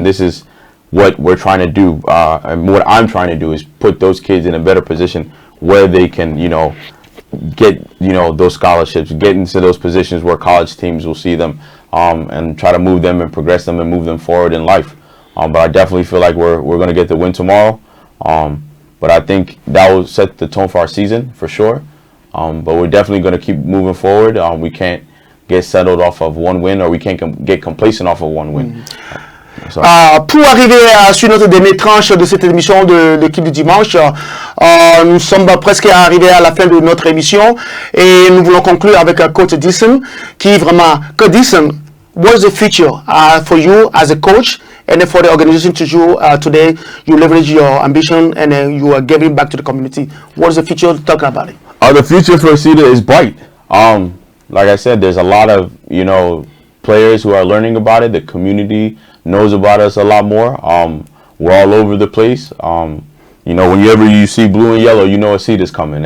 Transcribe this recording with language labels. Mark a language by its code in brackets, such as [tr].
[en] And this is what we're trying to do. And what I'm trying to do is put those kids in a better position where they can, you know, get, you know, those scholarships, get into those positions where college teams will see them, and try to move them and progress them and move them forward in life. But I definitely feel like we're going to get the win tomorrow. But I think that will set the tone for our season for sure. But we're definitely going to keep moving forward. We can't get settled off of one win, or we can't get complacent off of one win. [fr] Pour arriver sur notre dernière tranche de cette émission de l'équipe du dimanche, nous sommes presque arrivés à la fin de notre émission et nous voulons conclure avec [en] Coach Dixon qui vraiment, Coach Dixon, what's the future for you as a coach and for the organization to you today? You leverage your ambition and you are giving back to the community. What's the future talking about it? The future for Acita is bright. Like I said, there's a lot of, you know, players who are learning about it. The community knows about us a lot more. We're all over the place. You know, whenever you see blue and yellow, you know Acita's coming.